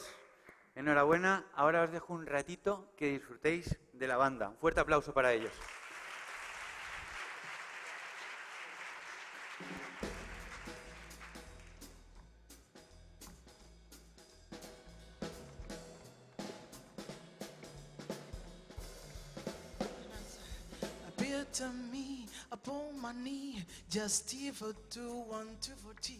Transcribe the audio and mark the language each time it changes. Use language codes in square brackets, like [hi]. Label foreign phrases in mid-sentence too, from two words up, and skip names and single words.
[es] Enhorabuena. Ahora os dejo un ratito que disfrutéis de la banda. Un fuerte aplauso para ellos. [en] Appear to me upon my knee, just T for 2, 1, 2 for T.